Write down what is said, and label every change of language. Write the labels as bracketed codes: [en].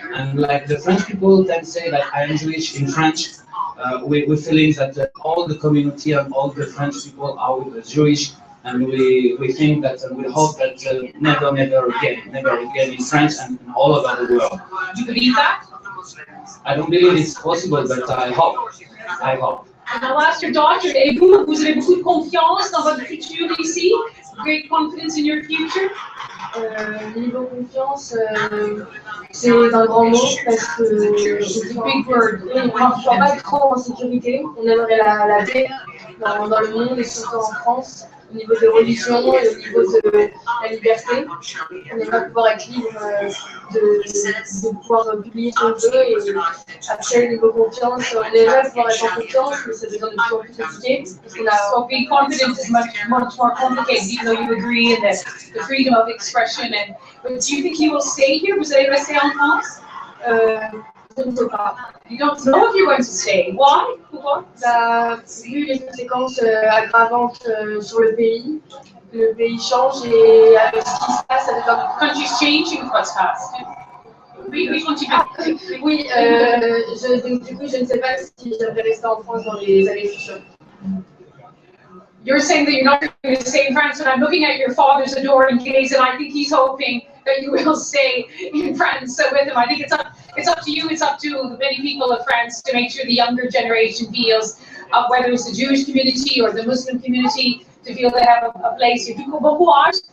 [en] And like the French people can say that I am Jewish in French, we're feeling that all the community and all the French people are with the Jewish. And we think that, and we hope that never again in France and all over the world. Do you believe that? I don't believe it's possible, but I hope. And I'll ask your daughter, [fr] et vous avez beaucoup de confiance dans votre futur ici? [en] Great confidence in your future? [fr] Niveau confiance, c'est un grand mot parce que c'est un [en] big word. [fr] On ne croit pas trop en sécurité. On aimerait la paix dans le monde et surtout en France. Au niveau des religions, au niveau de la liberté. On aimerait pouvoir être libre de pouvoir publier ce qu'on veut. Et après, niveau confiance, on aimerait pouvoir être en confiance, mais ça devient de plus en plus compliqué. [en] So being confident is much more complicated, even though you agree in the freedom of expression. But do you think you will stay here? [fr] Vous allez rester en France? Je ne sais pas. [en] You don't know if you're going to stay. Why? [fr] Pourquoi? Vu les conséquences aggravantes sur le pays change et avec ce qui se passe avec la [en] country's changing what's fast. [fr] Oui, continue. Oui, du coup, je ne sais pas si j'aimerais rester en France dans les années futures. [en] You're saying that you're not going to stay in France, and I'm looking at your father's adoring gaze, and I think he's hoping that you will stay in France with him. I think it's up to you, it's up to the many people of France to make sure the younger generation feels, whether it's the Jewish community or the Muslim community, to feel they have a place here. [fr] Bon courage.